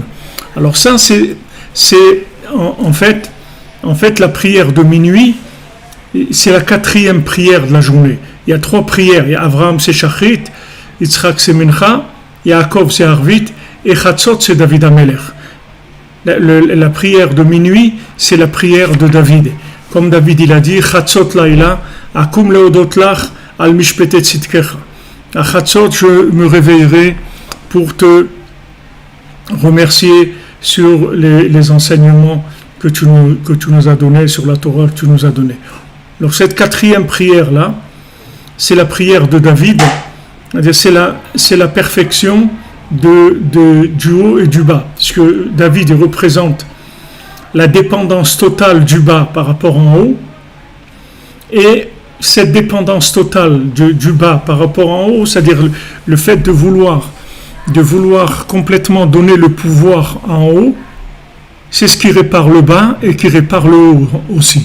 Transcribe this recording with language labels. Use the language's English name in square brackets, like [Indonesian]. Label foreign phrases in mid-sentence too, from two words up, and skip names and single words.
[French] Alors ça, c'est en fait la prière de minuit, c'est la 4e prière de la journée. Il y a 3 prières. Il y a Avraham, c'est Shachrit, Yitzhak, c'est Mincha, Yaakov, c'est Arvit, et Chatzot, c'est David Amelech. La prière de minuit, c'est la prière de David. Comme David, il a dit, [Hebrew] חצות לילה, אקום להודות לך, על משפטי צדקך. [French] À Chatzot, je me réveillerai pour te remercier sur les enseignements que tu nous as donnés, sur la Torah que tu nous as donnée. Donc cette 4e prière-là, c'est la prière de David, c'est la perfection du haut et du bas, puisque David il représente la dépendance totale du bas par rapport en haut, et cette dépendance totale du bas par rapport en haut, c'est-à-dire le fait de vouloir complètement donner le pouvoir en haut, c'est ce qui répare le bas et qui répare le haut aussi.